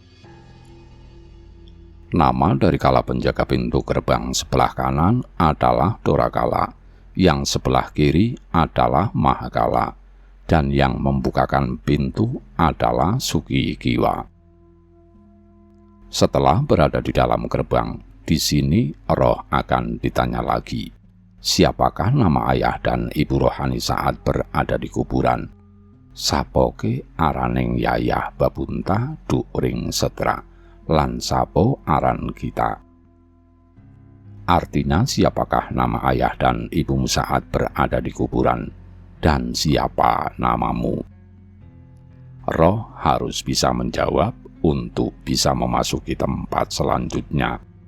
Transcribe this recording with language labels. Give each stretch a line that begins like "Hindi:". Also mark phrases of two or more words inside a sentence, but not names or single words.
Indonesian: Nama dari kala penjaga pintu gerbang sebelah kanan adalah Dorakala, yang sebelah kiri adalah Mahakala, dan yang membukakan pintu adalah Sukikiwa. Setelah berada di dalam gerbang, di sini roh akan ditanya lagi, siapakah nama ayah dan ibu rohani saat berada di kuburan?
Kawi: Sapoke araneng yayah babunta during setra, lan sapo aran kita.
Indonesian: Artinya siapakah nama ayah dan ibumu saat berada di kuburan, dan siapa namamu? Roh harus bisa menjawab untuk bisa memasuki tempat selanjutnya.